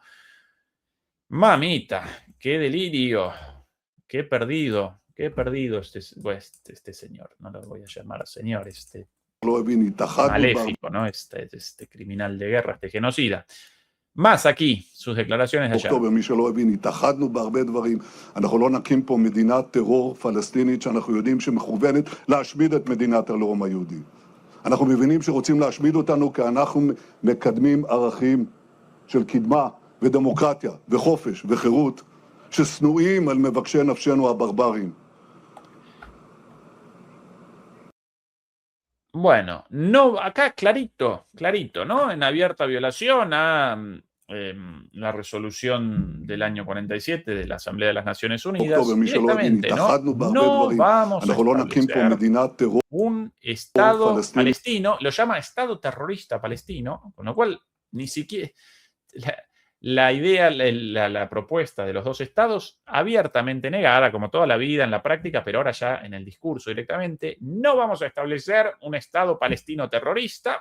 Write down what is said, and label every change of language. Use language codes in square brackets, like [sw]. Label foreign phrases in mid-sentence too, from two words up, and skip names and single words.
[es] Mamita, qué delirio, qué perdido este señor, no lo voy a llamar señor, maléfico, ¿no? Este criminal de guerra, este genocida. Más aquí, sus declaraciones de ayer. [he] מי שלא הבין, התאחדנו בהרבה דברים. אנחנו לא נקים פה מדינת טרור פלסטינית שאנחנו יודעים שמכוונת להשמיד את מדינת הלאום היהודי. אנחנו מבינים שרוצים להשמיד אותנו כי אנחנו מקדמים ערכים של קדמה ודמוקרטיה וחופש וחירות ששנואים על מבקשי נפשנו הברברים. [es] Bueno, no, acá clarito, ¿no? En abierta violación a la resolución del año 47 de la Asamblea de las Naciones Unidas, directamente, ¿no? No vamos a establecer un Estado palestino, lo llama Estado terrorista palestino, con lo cual ni siquiera la idea, la propuesta de los dos estados, abiertamente negada, como toda la vida en la práctica, pero ahora ya en el discurso directamente, no vamos a establecer un Estado palestino terrorista.